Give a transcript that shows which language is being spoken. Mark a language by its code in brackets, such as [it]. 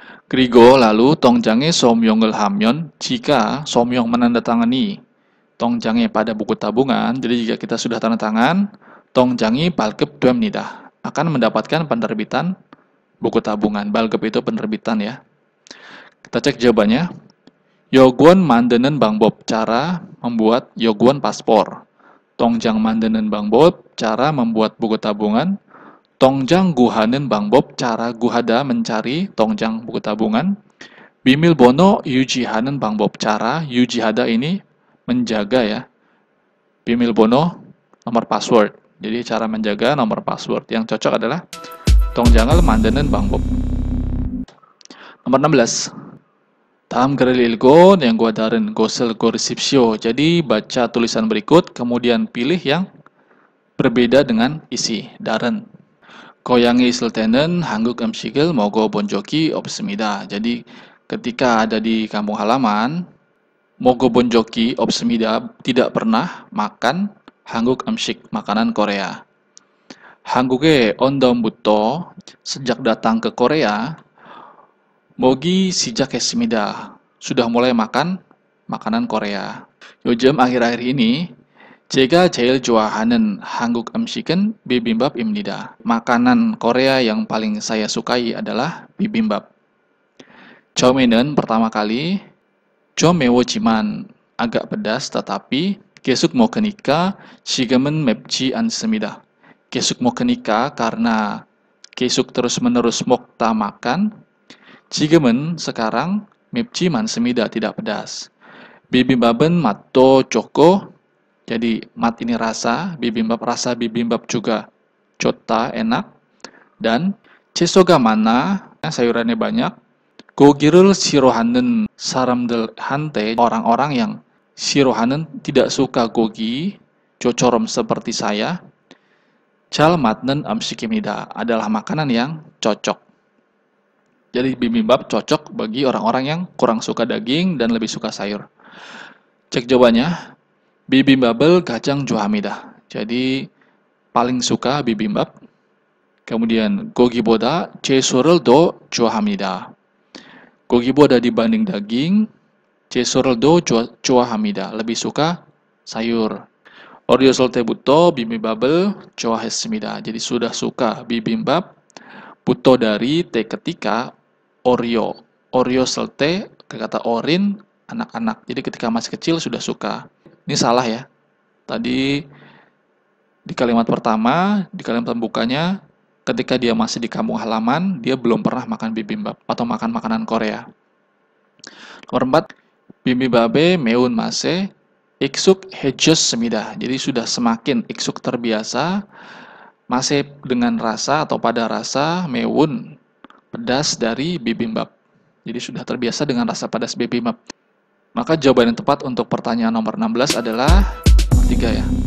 [ko] 그리고 [id] lalu [ko] 통장에 서명을 하면 [id] jika [ko] 서명 [id] menandatangani [ko] 통장에 [id] pada buku tabungan, jadi jika kita sudah tanda tangan, [ko] 통장이 발급됩니다. [id] Akan mendapatkan penerbitan buku tabungan. [ko] 발급 [id] itu penerbitan ya. Kita cek jawabannya. [ko] 여권 만드는 방법, [id] cara membuat [ko] 여권 paspor. 통장 만드는 방법, [id] cara membuat buku tabungan. [ko] 통장 구하는 방법, [id] cara guhada mencari [ko] 통장 [id] buku tabungan. [ko] 비밀번호 유지하는 방법, [id] cara [ko] 유지하다 [id] ini menjaga ya. [ko] 비밀번호 [id] nomor password. Jadi cara menjaga nomor password. Yang cocok adalah [ko] 통장을 만드는 방법. [id] Nomor 16. [ko] 다음 글을 읽고 yang 다른 곳을 고르십시오. [id] Jadi baca tulisan berikut, kemudian pilih yang berbeda dengan isi. [ko] 다른. 고향에 있을 때는 한국 음식을 먹어본 적이 없습니다. [id] Jadi ketika ada di kampung halaman, [ko] 먹어본 적이 없습니다. [id] Tidak pernah makan [ko] 한국 음식, [id] makanan Korea. [ko] 한국에 온 다음부터 [id] sejak datang ke Korea, [ko] 먹기 시작했습니다. [id] Sudah mulai makan makanan Korea. [ko] 요즘 [id] akhir-akhir ini [ko] 제가 제일 좋아하는 한국 음식은 bibimbap입니다. [id] Makanan Korea yang paling saya sukai adalah bibimbap. [ko] 처음에는 [id] pertama kali [ko] 좀 매워지만 [id] agak pedas tetapi [ko] 계속 먹으니까 지금은 맵지 않습니다. 계속 먹으니까 [id] karena [ko] 계속 [id] terus-menerus [ko] 먹다 [id] makan. [ko] 지금은 sekarang 맵지 않습니다. [id] tidak pedas. [ko] 비빔밥은 맛도 좋고, [id] jadi mat ini rasa, bibimbap rasa bibimbap juga [ko] 좋다, [id] enak. Dan [ko] 채소가 많아, [id] sayurannya banyak. [ko] 고기를 싫어하는 사람들한테, [id] orang-orang yang [ko] 싫어하는 [id] tidak suka gogi, [ko] 저처럼 [id] seperti saya. [ko] 잘 맞는 음식입니다. [id] Adalah makanan yang cocok. Jadi bibimbap cocok bagi orang-orang yang kurang suka daging dan lebih suka sayur. Cek jawabannya. [ko] 비빔밥을 가장 좋아합니다. [id] Jadi paling suka bibimbap. Kemudian [ko] 고기보다 채소를 더 좋아합니다. 고기보다 [id] dibanding daging, [ko] 채소를 더 좋아합니다. [id] lebih suka sayur. [ko] 어렸을 때부터 비빔밥을 좋아했습니다. [id] Jadi sudah suka bibimbap. [ko] 부터 [id] dari T ketika Oreo. [ko] 어렸을 때 [id] kata orin anak-anak. Jadi ketika masih kecil sudah suka. Ini salah ya. Tadi di kalimat pertama, di kalimat pembukanya, ketika dia masih di kampung halaman, dia belum pernah makan bibimbap atau makan makanan Korea. Nomor 4. [ko] 비빔밥에 매운맛에 익숙해졌습니다. [id] Jadi sudah semakin [ko] 익숙 [id] terbiasa, masih dengan rasa atau pada rasa [ko] 매운, [id] pedas dari bibimbap. Jadi sudah terbiasa dengan rasa pedas bibimbap. Maka jawaban yang tepat untuk pertanyaan nomor 16 adalah 3 ya.